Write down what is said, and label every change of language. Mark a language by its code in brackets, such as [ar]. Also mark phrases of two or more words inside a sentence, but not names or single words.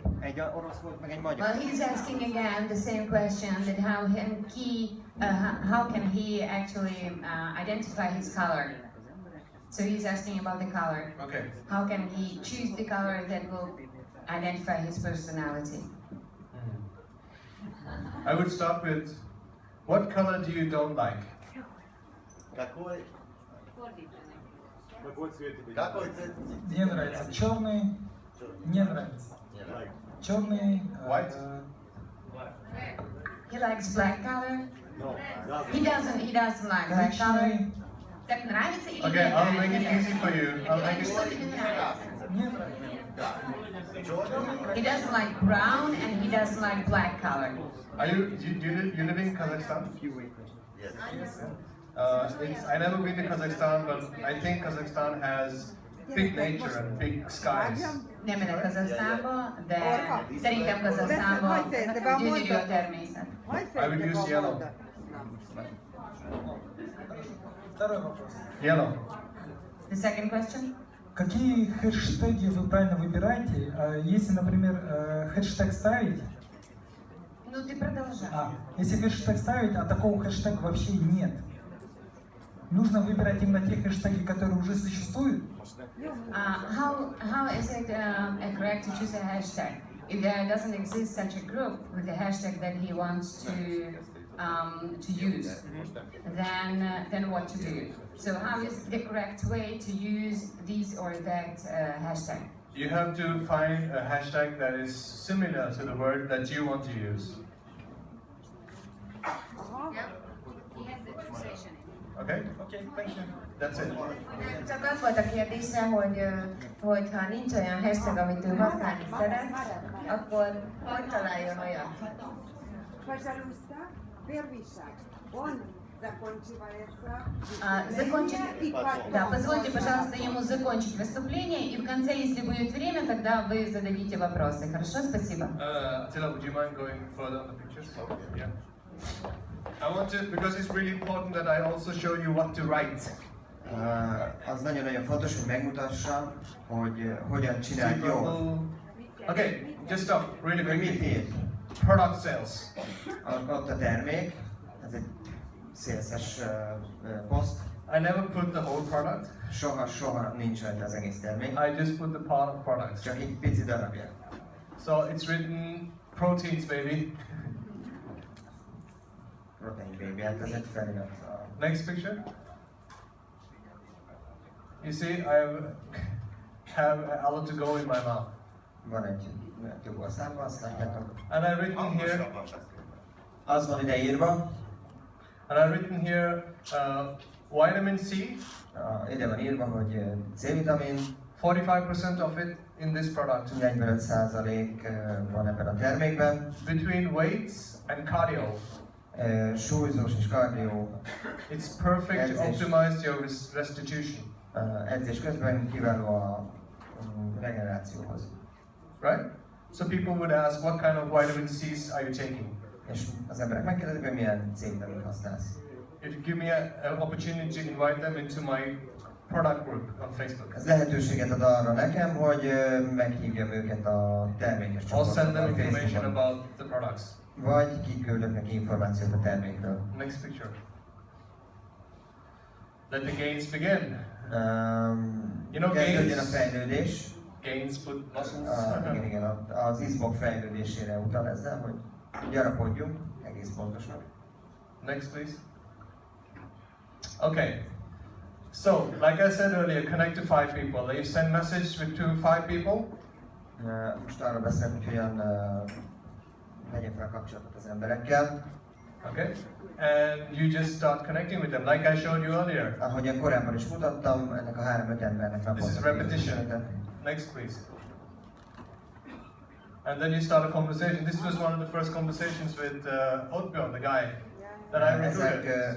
[hu] Egy orosz volt, meg egy magyar. [en] Well, he's asking again the same question that how can he actually identify his color? So he's asking about the color. Okay. How can he choose the color that will identify his personality? I would start with, what color do you don't like? [ru] Мне нравится черный, не нравится. Черный, [en] White. He likes black color. He doesn't like black color. [ru] коричневый, Так нравится или [en] Okay, [ru] не [en] I'll make it [ru] нравится? [en] easy for you. I'll make [ru] Что [en] it. [ru] тебе нравится? не нравится. [en] He doesn't like brown and he doesn't like black color. Are you live in Kazakhstan? I never been to Kazakhstan, but I think Kazakhstan has big nature and big skies. [hu] Nem megyek Kazahsztánba, de szerintem Kazahsztánban gyönyörű a természet. [en] I would use yellow. [ru] Второй вопрос. [en] Yellow. The second question? [ru] Какие хэштеги вы правильно выбираете? Если, например, хэштег ставить, Ну ты продолжай. если хэштег ставить, а такого хэштега вообще нет, нужно выбирать именно те хэштеги, которые уже существуют? [en] How is it correct to choose a hashtag? If there doesn't exist such a group with the hashtag that he wants to use, then what to do? So how is the correct way to use this or that hashtag? You have to find a hashtag that is similar to the word that you want to use. Okay? Okay, thank you. That's it. [hu] Csak az volt a kérdése, hogy ha nincs olyan hashtag, amit ő használni szeret, akkor hogy találjon olyat? [ru] Пожалуйста, первый шаг. Он заканчивается. Да, позвольте, пожалуйста, ему закончить выступление, и в конце, если будет время, тогда вы зададите вопросы. Хорошо, спасибо. [en] Attila, would you mind going further on the pictures? Yeah. I want to, because it's really important that I also show you what to write. [hu] Az nagyon-nagyon fontos, hogy megmutassam, hogy hogyan csinálj jól. [en] Okay, just stop, really [hu] Mit [en] quickly. [hu] ír? [en] Product sales. [hu] Ott a termék, ez egy szélszes poszt. [en] I never put the whole product. [hu] Soha nincs rajta az egész termék. [en] I just put the part of products. [hu] Csak egy pici darabja. [en] So it's written proteins, baby. Protein baby, [hu] hát ez egy felirat. [en] Next picture. You see, I have a lot to go in my mouth. [hu] Van egy tüb a számba, azt látjátok. [en] And I've written here. [hu] Az van ide írva. [en] And I've written here vitamin C. [hu] Ide van írva, hogy C-vitamin. [en] 45% of it in this product. [hu] 45% van ebben a termékben. [en] Between weights and cardio. [hu] Súlyzós és kardió. [en] It's perfect to optimize your restitution. [hu] Edzés közben kiváló a regenerációhoz. [en] Right? So people would ask, what kind of vitamin C's are you taking? [hu] És az emberek megkérdezik, hogy milyen C-vitamint használsz. [en] If you give me an opportunity to invite them into my product group on Facebook. [hu] Ez lehetőséget ad arra nekem, hogy meghívjam őket a termékes [en] I'll [hu] csoportba [en] send them [hu] a [en] information [hu] Facebookon. [en] about the products. [hu] Vagy kiküldök neki információt a termékről. [en] Next picture. Let the gains begin. You know, [hu] Kezdődjön a [en] gains. [hu] fejlődés. [en] Gains put muscles. [hu] Igen, az izmok fejlődésére utal ezzel, hogy gyarapodjunk, egész pontosan. [en] Next, please. Okay. So, like I said earlier, connect to 5 people. You send message to 5 people. [hu] Most arra beszélünk, hogy hogyan vegyek fel kapcsolatot az emberekkel. [en] Okay. And you just start connecting with them, like I showed you earlier. [hu] Ahogyan korábban is mutattam, ennek a 3-5 embernek [en] This is repetition. Next, please. And then you start a conversation. This was one of the first conversations with Othbjörn, the guy that I recruited.